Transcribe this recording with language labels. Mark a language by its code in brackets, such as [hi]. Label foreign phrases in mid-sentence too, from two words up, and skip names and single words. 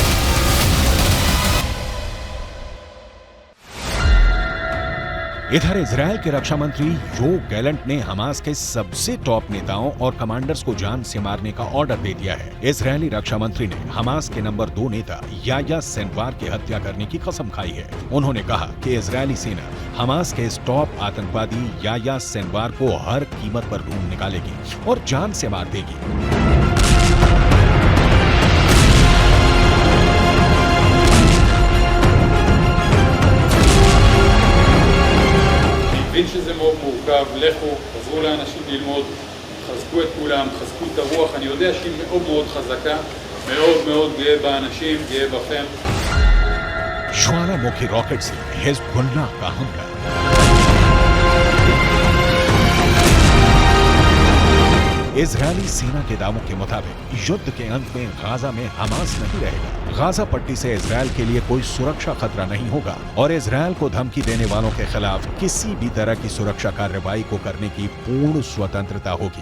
[hi] इधर इजरायल के रक्षा मंत्री योव गैलेंट ने हमास के सबसे टॉप नेताओं और कमांडर्स को जान से मारने का ऑर्डर दे दिया है। इजरायली रक्षा मंत्री ने हमास के नंबर 2 नेता याह्या सिनवार की हत्या करने की कसम खाई है। उन्होंने कहा कि इजरायली सेना हमास के इस टॉप आतंकवादी याह्या सिनवार को हर कीमत पर ढूंढ निकालेगी और जान से मार देगी। [he] מבין שזה מאוד מורכב, לכו, תעזרו לאנשים ללמוד, חזקו את כולם, חזקו את הרוח, אני יודע שהיא מאוד מאוד חזקה, מאוד מאוד גאה באנשים, גאה בכם. [hi] ज्वालामुखी रॉकेट से हिज़्बुल्लाह का हमला। इजरायली सेना के दावों के मुताबिक युद्ध के अंत में गाजा में हमास नहीं रहेगा। गाजा पट्टी से इजरायल के लिए कोई सुरक्षा खतरा नहीं होगा और इजरायल को धमकी देने वालों के खिलाफ किसी भी तरह की सुरक्षा कार्रवाई को करने की पूर्ण स्वतंत्रता होगी।